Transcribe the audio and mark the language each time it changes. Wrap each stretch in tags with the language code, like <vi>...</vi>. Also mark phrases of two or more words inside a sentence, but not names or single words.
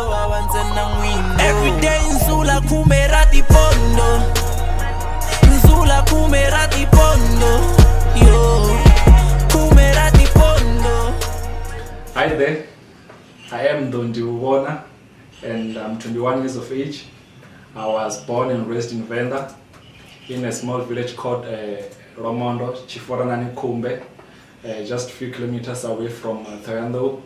<en>Every day nzula kumera tipondo, nzula kumera tipondo, yo kumera tipondo. Hi there, I am Ndivhuvhona and I'm 21 years of age. I was born and raised in Venda in a small village called Romondo, Ndivhuvhona Ndou, just a few kilometers away from Natho Wings of Care.</en>